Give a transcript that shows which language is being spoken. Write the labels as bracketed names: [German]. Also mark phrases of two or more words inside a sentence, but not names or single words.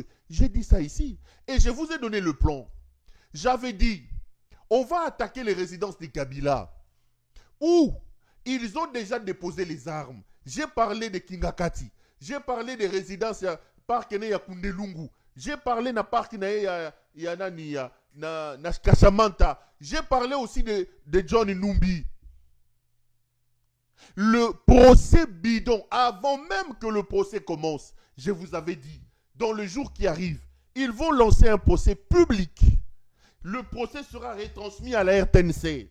[French] J'ai dit ça ici. Et je vous ai donné le plan. J'avais dit... On va attaquer les résidences des Kabila où ils ont déjà déposé les armes. J'ai parlé de Kingakati. J'ai parlé des résidences parc ya Kundelungu. J'ai parlé na parc na Kashamanta. J'ai parlé aussi de John Numbi. Le procès bidon, avant même que le procès commence, je vous avais dit, dans le jour qui arrive, ils vont lancer un procès public. Le procès sera retransmis à la RTNC.